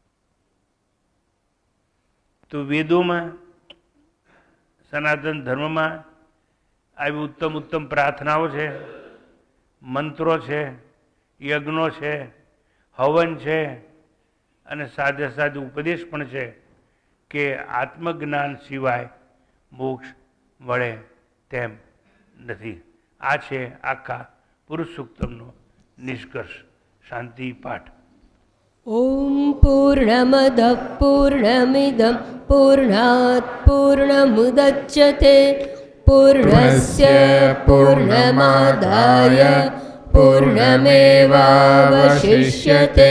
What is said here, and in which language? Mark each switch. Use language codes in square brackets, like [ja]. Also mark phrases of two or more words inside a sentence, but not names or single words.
[gu] તો વેદોમાં, સનાતન ધર્મમાં આવી ઉત્તમ ઉત્તમ પ્રાર્થનાઓ છે, મંત્રો છે, યજ્ઞો છે, હવન છે, અને સાથે સાથે ઉપદેશ પણ છે કે આત્મજ્ઞાન સિવાય મોક્ષ મળે તેમ નથી. આ છે આખા પુરુષ સૂક્તમનો નિષ્કર્ષ. શાંતિ પાઠ. [sa] ॐ पूर्णमदः पूर्णमिदं पूर्णात् पूर्णमुदच्यते पूर्णस्य पूर्णमादाय पूर्णमेवावशिष्यते.